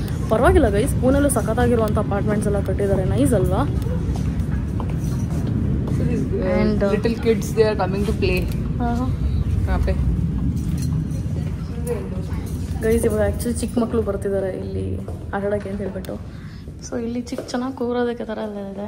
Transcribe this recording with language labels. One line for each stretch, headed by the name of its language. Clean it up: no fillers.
Kannada: ಪರವಾಗಿಲ್ಲ guys, ಪೂನಲ್ಲೂ ಸಖತ್ತಾಗಿರುವಂಥ apartments ಎಲ್ಲ ಕಟ್ಟಿದ್ದಾರೆ. ನೈಸ್ ಅಲ್ವಾ?
English: And little kids, they are coming to play.
Hindi: यहाँ पे
Kannada: ಗೈಸ್ ಇವಾಗ ಆ್ಯಕ್ಚುಲಿ ಚಿಕ್ಕ ಮಕ್ಕಳು ಬರ್ತಿದ್ದಾರೆ ಇಲ್ಲಿ ಆಟಾಡೋಕ್ಕೆ ಅಂತ ಹೇಳ್ಬಿಟ್ಟು. ಸೊ ಇಲ್ಲಿ ಚೆನ್ನಾಗಿ ಕೂರೋದಕ್ಕೆ ಥರ ಎಲ್ಲ ಇದೆ.